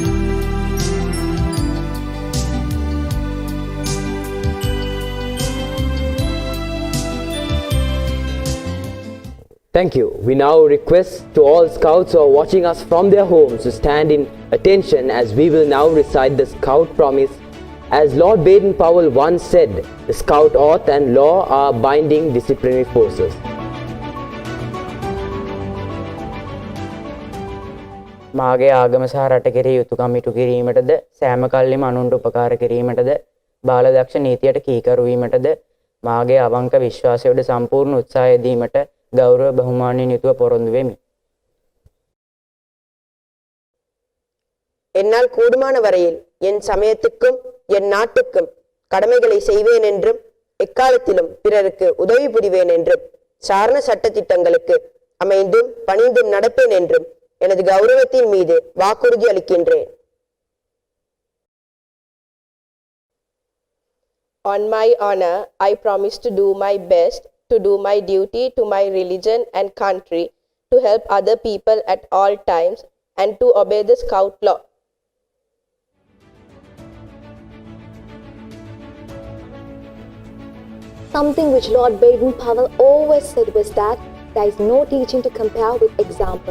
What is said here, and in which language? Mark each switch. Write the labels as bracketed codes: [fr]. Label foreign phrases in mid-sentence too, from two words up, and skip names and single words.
[en] Thank you. We now request to all Scouts who are watching us from their homes to stand in attention as we will now recite the Scout Promise. As Lord Baden-Powell once said, the Scout oath and law are binding disciplinary forces. [si] මාගේ ආගම සහ රට කෙරෙහි යුතුයකම් ඉටු කිරීමටද සෑම කල්ලිම අනුන්ට උපකාර කිරීමටද බාලදක්ෂ නීතියට කීකරු වීමටද මාගේ අවංක විශ්වාසයට සම්පූර්ණ උත්සාහය දීමට ගෞරව බහුමානයෙන් යුතුව පොරොන්දු වෙමි. [ta] என்னால் கூடுமான வரையில் என் சமயத்துக்கும் என் நாட்டுக்கும் கடமைகளை செய்வேன் என்றும் எக்காலத்திலும் பிறருக்கு உதவி புரிவேன் என்றும் சாரண சட்டதிட்டங்களுக்கு அமைந்தும் பணிந்தும் நடப்பேன் என்றும் எனது கௌரவத்தின் மீது வாக்குறுதி அளிக்கின்றேன். [en] On my honor, I promise to do my best, to do my duty to my religion and country, to help other people at all times, and to obey the Scout law. Something which Lord Baden-Powell always said was that there is no teaching to compare with example.